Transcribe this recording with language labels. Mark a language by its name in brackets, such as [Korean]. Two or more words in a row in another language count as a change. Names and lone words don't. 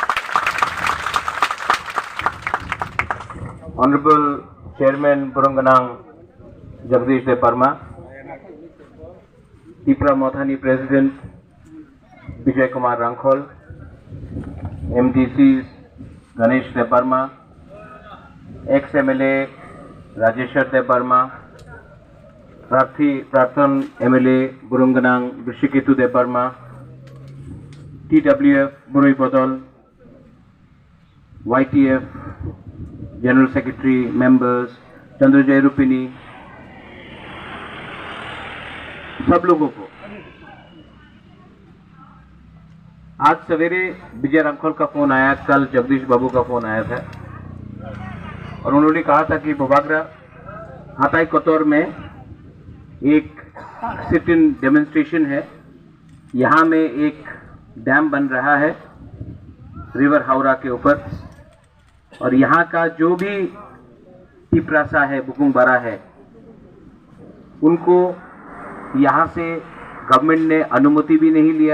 [English] Honorable Chairman Burunganang Jagdish De Parma, Tipra Mothani President Vijay Kumar Rankhol, MDCs Ganesh De Parma, ex-MLA Rajeshwar De Parma, Prarthan MLA Burunganang Bishikitu De Parma, TWF Burui Bodol, YTF General Secretary members, [Hindi] चंद्रजय रूपिनी, सब लोगों को आज सवेरे विजय रांखोल का फोन आया, कल जगदीश बाबू का फोन आया था और उन्होंने कहा था कि बोबागरा हाताई कोतौर में एक [English] sit in demonstration [Hindi] है, यहाँ में एक डैम बन रहा है रिवर हावड़ा के ऊपर और यहाँ का जो भी तिप्रासा है, बुकुंगबारा है, उनको यहाँ से गवर्नमेंट ने अनुमति भी नहीं लिया।